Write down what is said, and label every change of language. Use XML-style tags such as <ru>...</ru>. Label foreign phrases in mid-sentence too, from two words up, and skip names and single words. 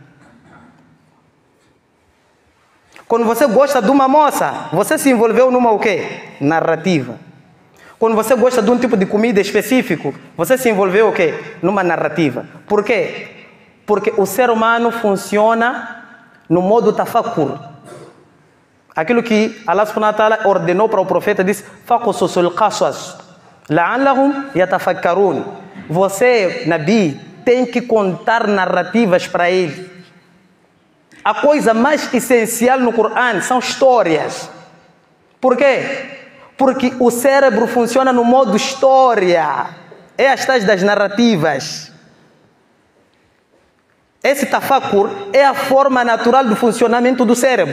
<pt>Quando você gosta de uma moça, você se envolveu numa o quê? Narrativa. Quando você gosta de um tipo de comida específico, você se envolveu o quê? Numa narrativa. Por quê? Porque o ser humano funciona no modo tafakur. Aquilo que</pt> <ar>الله سبحانه وتعالى</ar> <pt>ordenou para o profeta, disse:</pt> <ar>"فاقصص القصص لعلهم يتفكرون."</ar> <pt>Você, Nabi, tem que contar narrativas para ele. A coisa mais essencial no Corão são histórias. Por quê? Porque o cérebro funciona no modo história. É as tais das narrativas. Esse tafakur é a forma natural do funcionamento do cérebro.</pt>